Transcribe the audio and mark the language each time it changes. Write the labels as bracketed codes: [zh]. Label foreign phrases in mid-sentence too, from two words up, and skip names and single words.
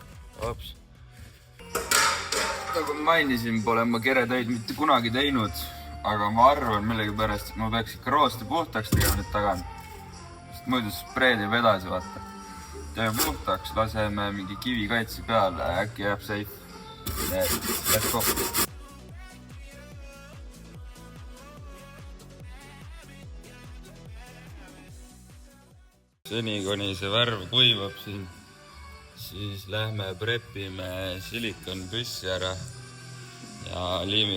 [et] Nagu mainisin, pole ma keretöid mitte kunagi teinud. aga ma arvan millegipärast, et ma peaks ikka roosti puhtaks tegema nüüd tagant. Sest muidu spreed jääb edasi, vaata. Teeme puhtaks, laseme mingi kivikaitse peale, äkki jääb safe. [en] Let's go. [et] Seni, kuni see värv kuivab siin, siis lähme prepime silikonpüssi ära ja liimi.